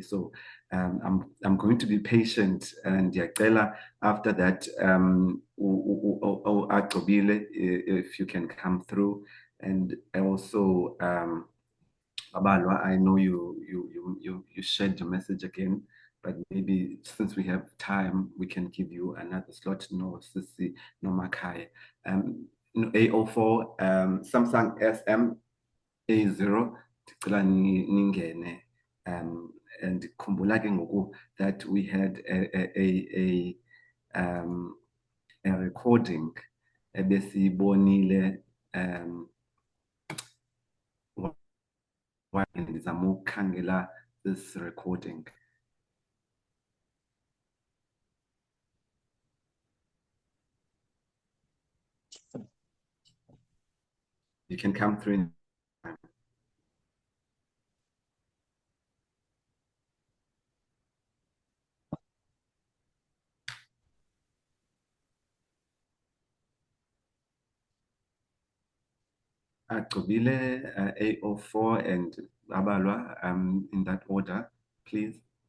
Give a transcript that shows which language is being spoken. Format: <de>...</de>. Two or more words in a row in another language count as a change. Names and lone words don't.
<en>So I'm going to be patient, and after that, if you can come through, and also Abalwa, I know you shared your message again, but maybe since we have time, we can give you another slot. No, Sisi, no Makai. A04, Samsung SM A0,</en> <xh>ndicela ningene.</xh> <en>And</en> <xh>khumbula ke ngoku</xh> <en>that we had a recording</en> <xh>ebesiyibonile ndizama ukukhangela</xh> <en>this recording. You can come through in time. Agqubile, A04 and Abalwa, in that order, please.</en>